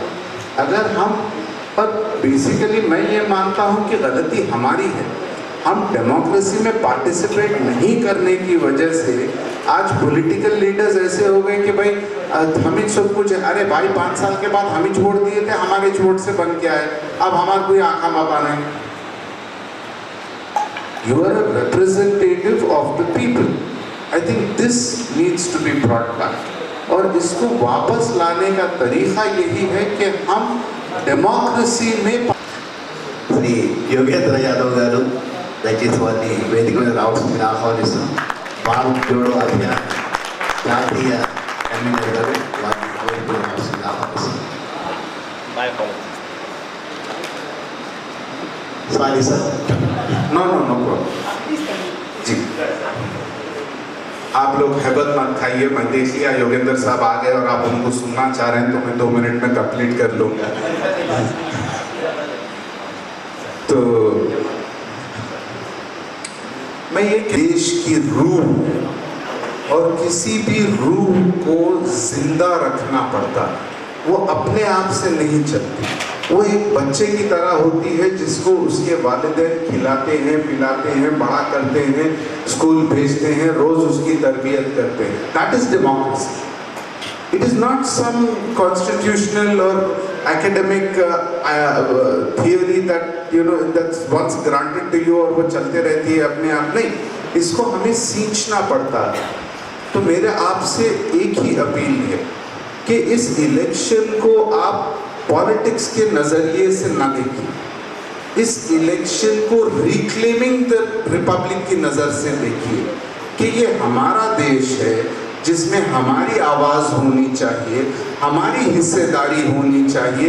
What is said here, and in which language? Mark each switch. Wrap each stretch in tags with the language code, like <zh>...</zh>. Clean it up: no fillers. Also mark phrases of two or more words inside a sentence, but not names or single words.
<hi>अगर हम, पर बेसिकली मैं ये मानता हूँ कि गलती हमारी है, हम डेमोक्रेसी में पार्टिसिपेट नहीं करने की वजह से आज</hi> <en>political leaders</en> <hi>ऐसे हो गए कि भाई हम ही सब कुछ, अरे भाई 5 साल के बाद हम ही छोड़ दिए थे, हमारे छोड़ से बन के आए, अब हमारे कोई आँखा मापा नहीं।</hi> <en>You are a representative of the people. I think this needs to be brought back,</en> <hi>और इसको वापस लाने का तरीका यही है कि हम डेमोक्रेसी में।</hi> <te>శ్రీ యోగేంద్ర యాదవ్ గారు దయచేసి వారిని వేదిక మీద రావాల్సిందిగా ఆహ్వానిస్తున్నాం. భారత్ జోడో అభియాన్ జాతీయ కన్వీనర్ గారు వారిని వేదిక మీద రావాల్సిందిగా ఆహ్వానిస్తున్నాం.</te> <en>Sorry sir. No problem</en> <hi>जी, आप लोग हैबत मत खाइए। मैं देख लिया योगेंद्र साहब आ गए और आप उनको सुनना चाह रहे हैं, तो मैं 2 मिनट में कंप्लीट कर लूँगा। तो मैं ये देश की रूह और किसी भी रूह को जिंदा रखना पड़ता, वो अपने आप से नहीं चलती। वो एक बच्चे की तरह होती है जिसको उसके वालिदैन खिलाते हैं, पिलाते हैं, बड़ा करते हैं, स्कूल भेजते हैं, रोज उसकी तरबियत करते हैं.</hi> <en>That is democracy. It is not some constitutional or academic theory that that's once granted to you</en> <hi>और वो चलते रहती है अपने आप. नहीं, इसको हमें सींचना पड़ता है. तो मेरे आपसे एक ही अपील है कि इस इलेक्शन को आप पॉलिटिक्स के नज़रिए से ना देखिए. इस इलेक्शन को</hi> <en>reclaiming the republic</en> <hi>की नज़र से देखिए कि ये हमारा देश है जिसमें हमारी आवाज़ होनी चाहिए, हमारी हिस्सेदारी होनी चाहिए.</hi>